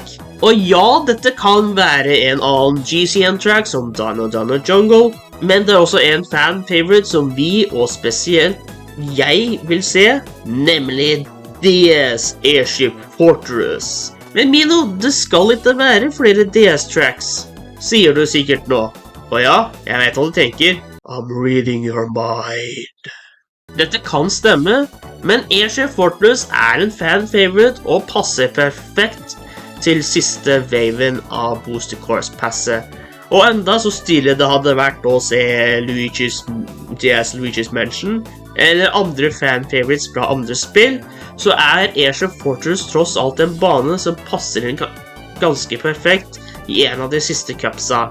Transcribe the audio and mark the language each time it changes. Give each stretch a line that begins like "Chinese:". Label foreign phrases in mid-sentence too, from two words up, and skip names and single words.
Norwegian: Og ja, dette kan være en annen GCN-track som Dino Dino Jungle, men det også en fan-favorite som vi, og spesielt jeg, vil se, nemlig DS Airship Fortress. Men Mino, det skal ikke være flere DS-tracks, sier du sikkert nå. Og ja, jeg vet hva du tenker.
English: I'm reading your mind.
Norwegian: Dette kan stemme, men Airship Fortress en fan-favorite og passer perfekt til siste waven av Booster Course-passet. Og enda så stilig det hadde vært å se Luigi's Mansion, eller andre fan-favorites fra andre spill, så Airship Fortress tross alt en bane som passer inn ganske perfekt i en av de siste cupsa.